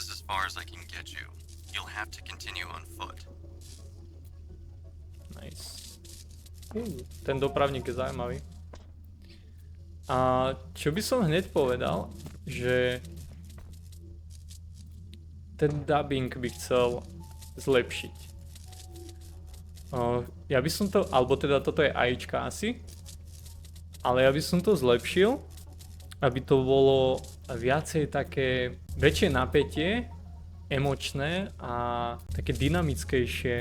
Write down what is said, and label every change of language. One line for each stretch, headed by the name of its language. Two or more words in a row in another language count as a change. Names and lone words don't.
English: far as I can get you. You'll have to continue on foot. Nice.
Slovak: Ten dopravník je zaujímavý. A čo by som hneď povedal, že ten dubbing by chcel zlepšiť. Ja by som to, alebo teda toto je AIčka asi, ale ja by som to zlepšil, aby to bolo viacej také väčšie napätie, emočné a také dynamickejšie.